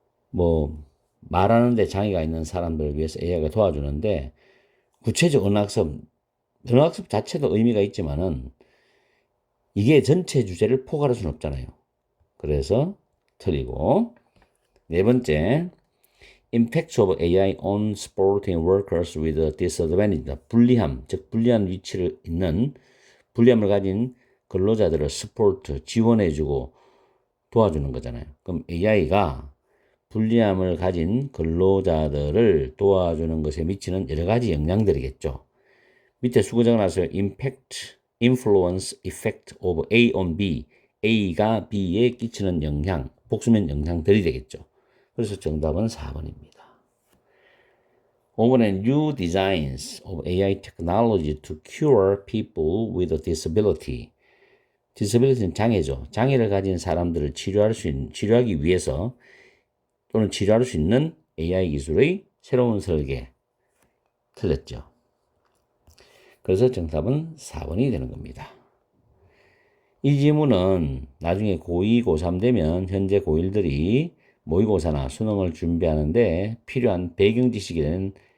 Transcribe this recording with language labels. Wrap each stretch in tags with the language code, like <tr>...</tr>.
<ko>뭐 말하는데 장애가 있는 사람들을 위해서 AI가 도와주는데 구체적 언어학습 자체도 의미가 있지만은 이게 전체 주제를 포괄할 수는 없잖아요. 그래서 틀리고. 네 번째,</ko> <en>impact of AI on supporting workers with disadvantage.</en> <ko>불리함, 즉 불리한 위치를 있는 불리함을 가진 근로자들을 support, 지원해주고 도와주는 거잖아요. 그럼 AI가 불리함을 가진 근로자들을 도와주는 것에 미치는 여러 가지 영향들이겠죠. 밑에 수고 적어놨어요.</ko> <en>impact, influence, effect of A on B.</en> <ko>A가 B에 끼치는 영향, 복수면 영향들이 되겠죠. 그래서 정답은 4번입니다. 5번엔</ko> <en>new designs of AI technology to cure people with a disability.</en> <ko>disability는 장애죠. 장애를 가진 사람들을 치료하기 위해서 또는 치료할 수 있는 AI 기술의 새로운 설계. 틀렸죠. 그래서 정답은 4번이 되는 겁니다. 이 지문은 나중에 고2, 고3 되면 현재 고1들이 모의고사나 수능을 준비하는데 필요한 배경 지식이 되는</ko>